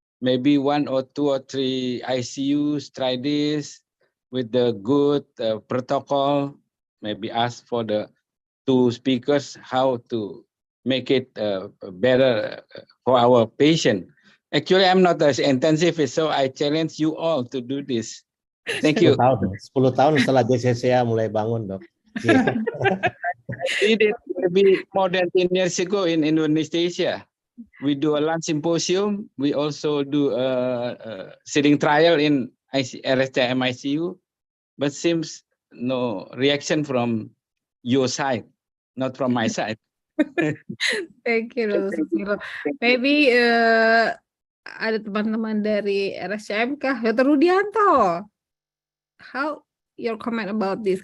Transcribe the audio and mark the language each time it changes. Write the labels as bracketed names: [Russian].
[English] Maybe 1 or 2 or 3 ICUs try this with the good protocol. Maybe ask for the 2 speakers how to make it better for our patient. Actually, I'm not an intensivist, so I challenge you all to do this. Thank you. [Indonesian] 10 tahun setelah JCCA mulai bangun, dok. [English] Did it maybe more than 10 years ago in Indonesia. We do a lunch symposium. We also do a sitting trial in RSCM ICU, but seems no reaction from your side, not from my side. Thank you, Dr. Susilo. [Indonesian] Maybe ada teman-teman dari RSCM kah? [English] Dr. Rudyanto, how your comment about this?